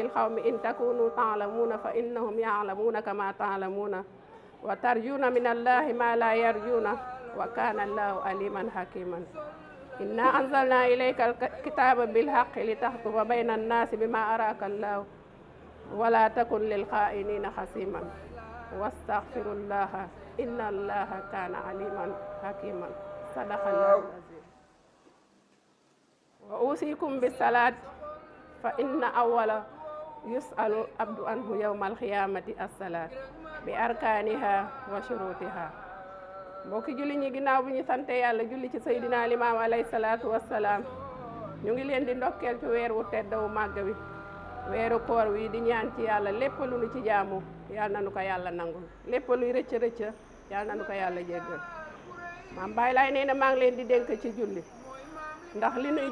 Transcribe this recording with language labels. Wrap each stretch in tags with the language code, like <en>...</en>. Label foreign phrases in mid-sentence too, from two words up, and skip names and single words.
<ar>القوم إن تكونوا تعلمون فإنهم يعلمون كما تعلمون وترجون من الله ما لا يرجون وكان الله عليما حكيما إنا أنزلنا إليك الكتاب بالحق لتحكم بين الناس بما أراك الله ولا تكن للخائنين خصيما واستغفر الله إن الله كان عليما حكيما صدق الله العظيم وأوصيكم بالصلاة فإن أول يسأل العبد عنه يوم القيامة الصلاة بأركانها وشروطها</ar> <wo>mbokki julli ñi ginnaaw bu ñu sante yàlla julli ci Seydina Limaam</wo> <ar>عليه الصلاة والسلام</ar> <wo>ñu ngi leen di ndokkeel ci weer wu tedd wu màgg wi weeru koor wi di ñaan ci yàlla lépp lu nu ci jaamu yàlla na nu ko yàlla nangul lépp luy rëcc rëcc yàlla na nu ko yàlla jéggal maam Baay Laay nee na maa ngi leen di dénk ci julli ndax li nuy</wo>